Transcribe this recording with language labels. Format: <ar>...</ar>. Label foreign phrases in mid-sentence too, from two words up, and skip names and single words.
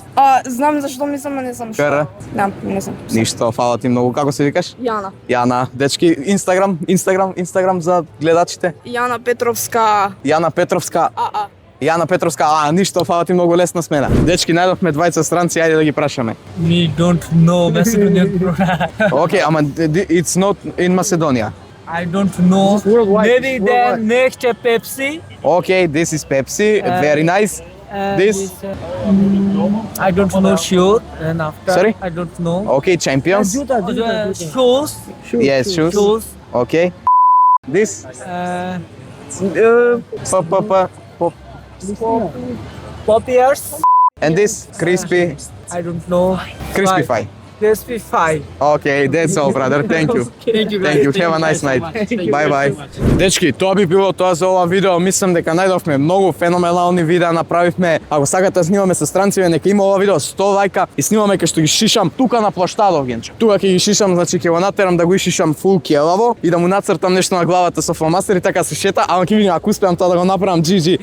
<mk>Знам зашто мислам, а не знам што. КР? Не знам. Ништо, фала ти многу. Како се викаш? Јана. Јана. Дечки, Инстаграм за гледачите. Јана Петровска. Јана Петровска. Јана Петровска, ништо, фала ти многу лесна смена. Дечки, најдовме двајца странци, ајде да ги прашаме.</mk> <en>We don't know Macedonian product. Океј, ама it's not in Macedonia. I don't know. Maybe then next Pepsi. Океј, this is Pepsi, very nice. This, I don't know sure. And after Sorry? I don't know. океј, Champions. Shoes. Yes, shoes. Shoes. Океј. This, Pop ears. and this, crispy, I don't know. crispy fry. Crispy fry. Okay, that's all, brother. Thank you. Thank you. Thank you. Have a nice night. Bye bye.</en> <mk>Дечки, тоа би било тоа за ова видео. Мислам дека најдовме многу феноменални видеа направивме. Ако сакате да снимаме со странци, нека има ова видео 100 лајка и снимаме кај што ги шишам тука на плаштадот, генче. Тука ќе ги шишам, значи ќе го натерам да го ишишам фул келаво и да му нацртам нешто на главата со фломастер и така се шета, ама ќе видиме ако успеам тоа да го направам GG.</mk>